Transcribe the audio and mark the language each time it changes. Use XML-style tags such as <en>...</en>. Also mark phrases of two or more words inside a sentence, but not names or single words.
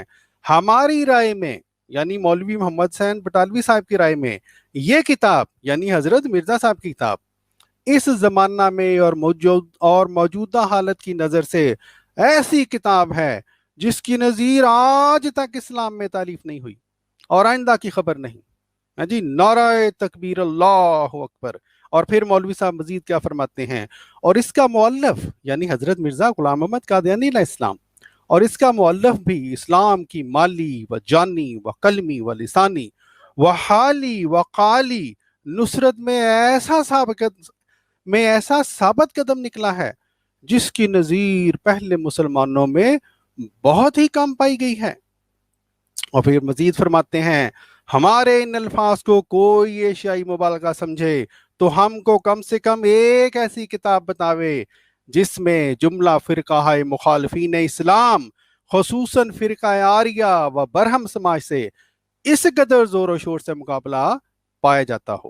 <ur>ہماری رائے میں یعنی مولوی محمد حسین بٹالوی صاحب کی رائے میں یہ کتاب یعنی حضرت مرزا صاحب کی کتاب اس زمانہ میں اور موجودہ حالت کی نظر سے ایسی کتاب ہے جس کی نظیر آج تک اسلام میں تالیف نہیں ہوئی اور آئندہ کی خبر نہیں. جی نعرہ تکبیر</ur> <ar>اللہ اکبر.</ar> <ur>اور پھر مولوی صاحب مزید کیا فرماتے ہیں, اور اس کا مؤلف یعنی حضرت مرزا غلام احمد قادیانی</ur> <ar>علیہ السلام,</ar> <ur>اور اس کا مؤلف بھی اسلام کی مالی و جانی و قلمی و لسانی و حالی و قالی نصرت میں ایسا ثابت قدم نکلا ہے جس کی نظیر پہلے مسلمانوں میں بہت ہی کم پائی گئی ہے. اور پھر مزید فرماتے ہیں ہمارے ان الفاظ کو کوئی ایشیائی مبالغہ سمجھے تو ہم کو کم سے کم ایک ایسی کتاب بتاوے جس میں جملہ فرقہ مخالفین اسلام خصوصاً فرقہ آریہ و برہم سماج سے اس قدر زور و شور سے مقابلہ پایا جاتا ہو.</ur>